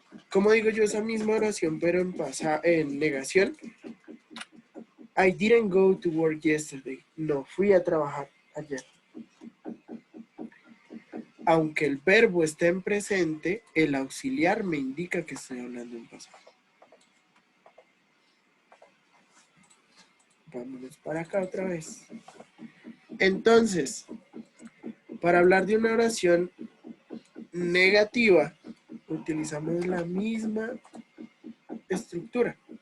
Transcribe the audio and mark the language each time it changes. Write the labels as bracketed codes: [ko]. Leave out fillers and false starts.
[es] ¿Cómo digo yo esa misma oración pero en negación? [en] I didn't go to work yesterday. [es] No fui a trabajar ayer. Aunque el verbo esté en presente, el auxiliar me indica que estoy hablando en pasado. Vámonos para acá otra vez. Entonces, para hablar de una oración negativa, utilizamos la misma estructura.